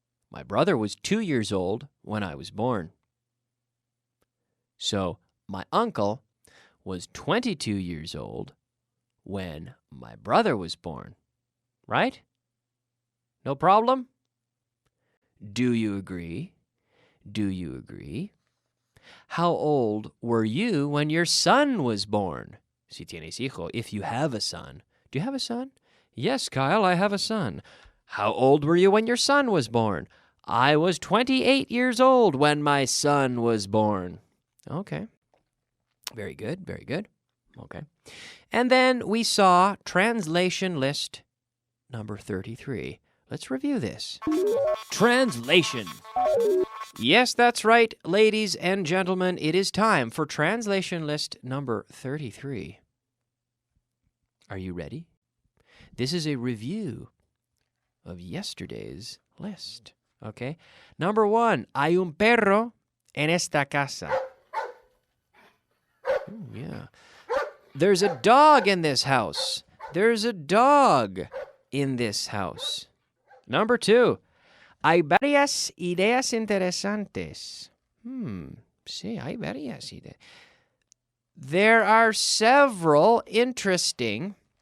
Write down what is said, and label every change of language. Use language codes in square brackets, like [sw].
[en] My brother was 2 years old when I was born. So my uncle was 22 years old when my brother was born. Right? No problem? Do you agree? Do you agree? How old were you when your son was born? [es] Si tienes hijo, [en] if you have a son. Do you have a son? Yes, Kyle, I have a son. How old were you when your son was born? I was 28 years old when my son was born. Okay. Very good, very good. Okay. And then we saw translation list number 33. Let's review this. Translation. Yes, that's right, ladies and gentlemen. It is time for translation list number 33. Are you ready? This is a review of yesterday's list. Okay? Number 1, [es] hay un perro en esta casa. [en] Ooh, yeah. There's a dog in this house. There's a dog in this house. Number 2, [es] hay varias ideas interesantes. Sí, hay varias ideas. [en] There are several interesting.